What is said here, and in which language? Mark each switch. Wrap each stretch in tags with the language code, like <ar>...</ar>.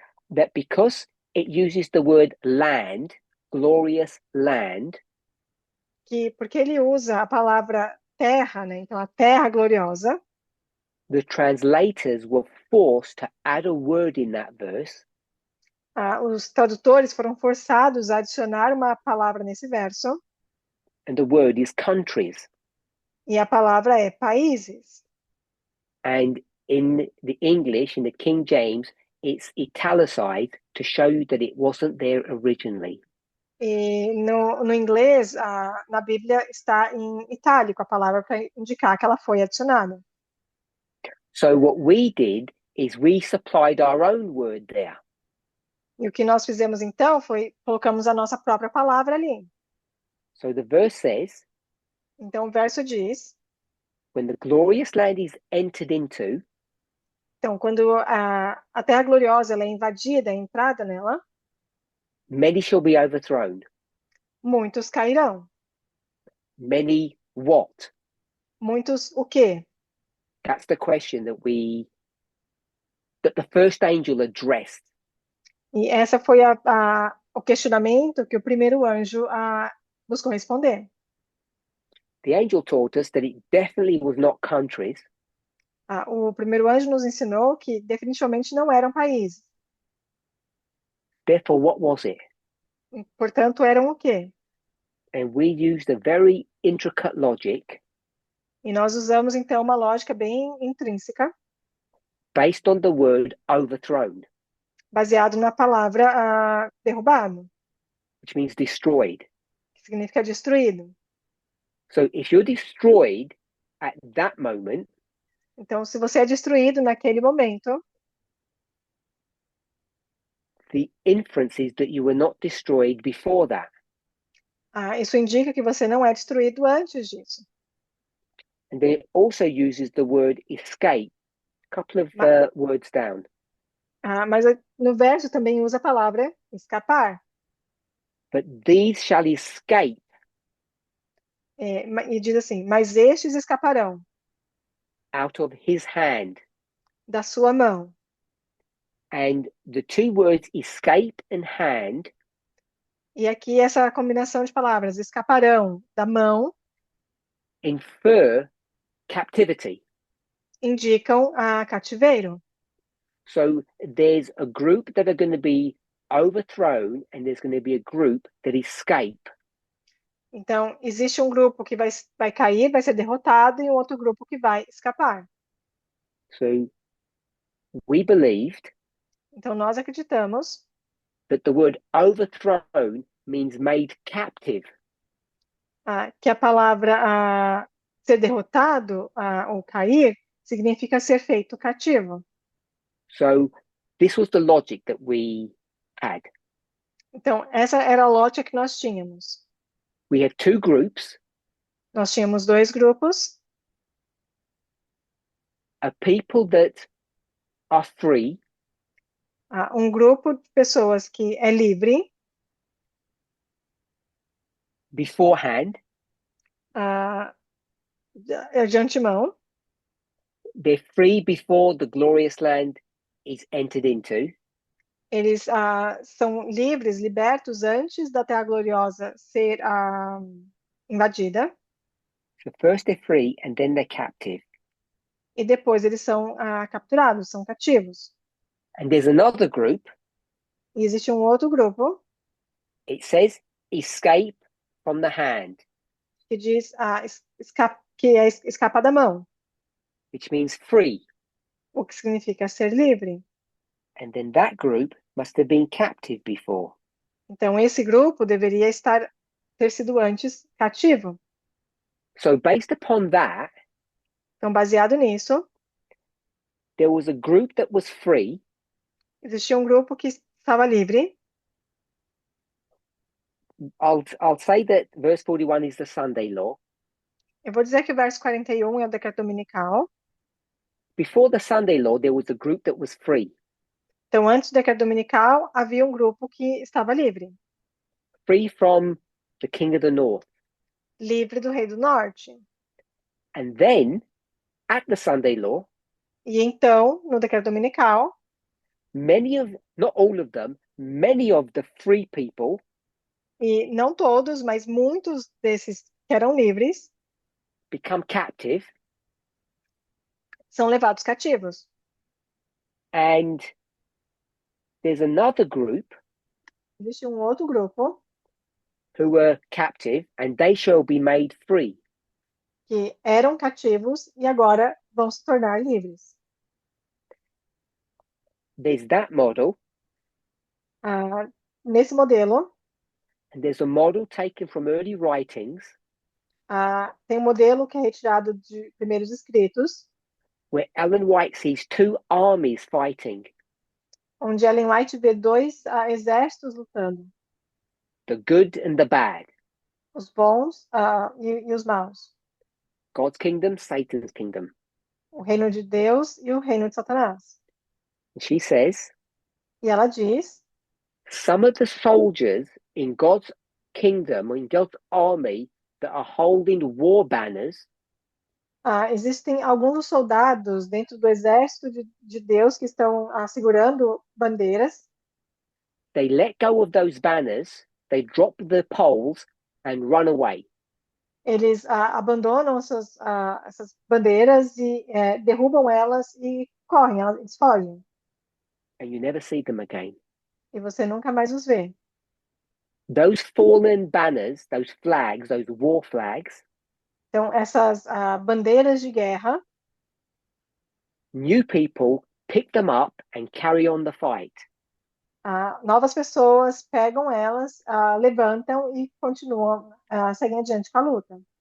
<en>that because it uses the word land, glorious land,</en> <pt>que, porque ele usa a palavra terra, né? Então, a terra gloriosa,</pt> <en>the translators were forced to add a word in that verse</en> <pt>os tradutores foram forçados a adicionar uma palavra nesse verso,</pt> <en>and the word is countries.</en> <pt>e a palavra é países.</pt> <en>And in the English, in the King James, it's italicized to show you that it wasn't there originally.</en> <pt>E no inglês, na Bíblia, está em itálico a palavra para indicar que ela foi adicionada.</pt> <en>So what we did is we supplied our own word there.</en> <pt>E o que nós fizemos então foi colocamos a nossa própria palavra ali.</pt> <en>So the verse says,</en> <pt>Então o verso diz,</pt> <en>when the glorious land is entered into,</en> <pt>então quando a terra gloriosa ela é invadida, é entrada nela,</pt> <en>many shall be overthrown.</en> <pt>muitos cairão.</pt> <en>Many what?</en> <pt>Muitos o quê?</pt> <en>That's the question that the first angel addressed.</en> <pt>E essa foi o questionamento que o primeiro anjo buscou responder.</pt> <en>The angel taught us that it definitely was not countries.</en> <pt>O primeiro anjo nos ensinou que definitivamente não eram países.</pt> <en>Therefore, what was it?</en> <pt>Portanto, eram o quê?</pt> <en>And we used a very intricate logic</en> <pt>E nós usamos então uma lógica bem intrínseca,</pt> <en>based on the word overthrown,</en> <pt>baseado na palavra derrubado,</pt> <en>which means destroyed.</en> <pt>que significa destruído.</pt> <en>So if you're destroyed at that moment,</en> <pt>Então, se você é destruído naquele momento,</pt> <en>the inference is that you were not destroyed before that.</en> <pt>isso indica que você não é destruído antes disso.</pt> <en>And then it also uses the word escape, a couple of words down.</en> <pt>Mas no verso também usa a palavra escapar.</pt> <en>But these shall escape.</en> <pt>E diz assim, mas estes escaparão</pt> <en>Out of his hand.</en> <pt>da sua mão.</pt> <en>And the two words escape and hand.</en> <pt>E aqui essa combinação de palavras, escaparão da mão,</pt> <en>infer captivity.</en> <pt>Indicam cativeiro.</pt> <en>So there's a group that are going to be overthrown and there's going to be a group that escape.</en> <pt>Então, existe um grupo que vai cair, vai ser derrotado, e um outro grupo que vai escapar.</pt> <en>So we believed</en> <pt>Então, nós acreditamos</pt> <en>that the word overthrown means made captive.</en> <pt>que a palavra ser derrotado ou cair significa ser feito cativo.</pt> <en>So this was the logic that we had.</en> <pt>Então, essa era a lógica que nós tínhamos.</pt> <en>We have two groups,</en> <pt>Nós tínhamos dois grupos,</pt> <en>a people that are free</en> <pt>um grupo de pessoas que é livre,</pt> <en>beforehand.</en> <pt>de antemão,</pt> <en>They're free before the glorious land is entered into.</en> <pt>eles são livres, libertos antes da Terra Gloriosa ser invadida,</pt> <en>So first they're free and then they're captive.</en> <pt>e depois eles são capturados, são cativos.</pt> <en>And there's another group,</en> <pt>E existe um outro grupo</pt> <en>it says escape from the hand,</en> <pt>que diz que é escapar da mão,</pt> <en>which means free.</en> <pt>o que significa ser livre.</pt> <en>And then that group must have been captive before.</en> <pt>Então, esse grupo deveria ter sido antes cativo.</pt> <en>So based upon that,</en> <pt>Então, baseado nisso,</pt> <en>there was a group that was free.</en> <pt>existia um grupo que estava livre.</pt> <en>I'll say that verse 41 is the Sunday law.</en> <pt>Eu vou dizer que o verso 41 é o decreto dominical.</pt> <en>Before the Sunday law, there was a group that was free.</en> <pt>Então, antes do decreto dominical, havia um grupo que estava livre.</pt> <en>Free from the king of the north.</en> <pt>Livre do rei do norte.</pt> <en>And then, at the Sunday law,</en> <pt>E então, no decreto dominical,</pt> <en>not all of them, many of the free people</en> <pt>e não todos, mas muitos desses que eram livres,</pt> <en>become captive.</en> <pt>são levados cativos.</pt> <en>And there's another group</en> <pt>Existe um outro grupo</pt> <en>who were captive and they shall be made free.</en> <pt>que eram cativos e agora vão se tornar livres.</pt> <en>There's that model,</en> <pt>Nesse modelo,</pt> <en>and there's a model taken from early writings</en> <pt>tem um modelo que é retirado de primeiros escritos,</pt> <en>where Ellen White sees two armies fighting,</en> <pt>onde Ellen White vê dois exércitos lutando,</pt> <en>the good and the bad,</en> <pt>os bons e os maus,</pt> <en>God's kingdom, Satan's kingdom.</en> <pt>o reino de Deus e o reino de Satanás.</pt> <en>And she says,</en> <pt>E ela diz,</pt> <en>some of the soldiers in God's kingdom, in God's army, that are holding war banners,</en> <pt>existem alguns dos soldados dentro do exército de Deus que estão segurando bandeiras.</pt> <en>they let go of those banners, they drop the poles and run away.</en> <pt>Eles abandonam essas bandeiras e derrubam elas e correm, eles fogem.</pt> <en>And you never see them again.</en> <pt>E você nunca mais os vê.</pt> <en>Those fallen banners, those flags, those war flags,</en> <pt>Então, essas bandeiras de guerra,</pt> <en>new people pick them up and carry on the fight.</en> <pt>novas pessoas pegam elas, levantam e continuam, seguem adiante com a luta.</pt>